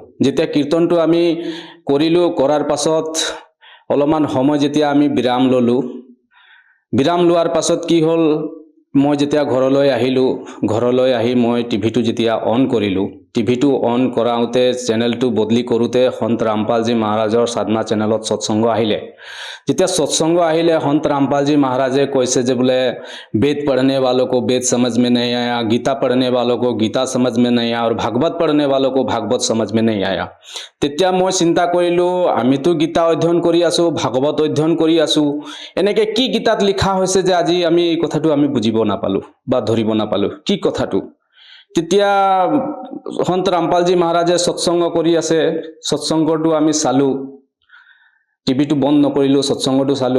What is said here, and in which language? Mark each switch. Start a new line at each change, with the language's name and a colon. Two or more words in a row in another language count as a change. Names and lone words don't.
Assamese: যেতিয়া কীৰ্তনটো আমি কৰাৰ পাছত অলপমান সময় যেতিয়া আমি বিৰাম ল'লোঁ, বিৰাম লোৱাৰ পাছত কি হ'ল, মই যেতিয়া ঘৰলৈ আহিলোঁ, ঘৰলৈ আহি মই টিভিটো যেতিয়া অন কৰিলোঁ, টিভিটো অন কৰাওঁতে চেনেলটো বদলি কৰোঁতে সন্ত ৰামপালজী মহাৰাজৰ সাধনা চেনেলত সৎসংগ আহিলে। যেতিয়া সৎসংগ আহিলে সন্ত ৰামপালজী মহাৰাজে কৈছে যে বোলে
Hindi: वेद पढ़ने वालों को वेद समझ में नहीं आया, गीता पढ़ने वालों को गीता समझ में नहीं आया, और भागवत पढ़ने वालों को भागवत समझ में नहीं आया।
Assamese: তেতিয়া মই চিন্তা কৰিলোঁ, আমিতো গীতা অধ্যয়ন কৰি আছোঁ, ভাগৱত অধ্যয়ন কৰি আছোঁ, এনেকৈ কি গীতাত লিখা হৈছে যে আজি আমি এই কথাটো আমি বুজিব নাপালোঁ বা ধৰিব নাপালোঁ কি কথাটো। তেতিয়া সন্ত ৰামপালজী মহাৰাজে সৎসংগ কৰি আছে, সৎসংগটো আমি চালোঁ, টিভিটো বন্ধ নকৰিলোঁ, সৎসংগটো চালোঁ।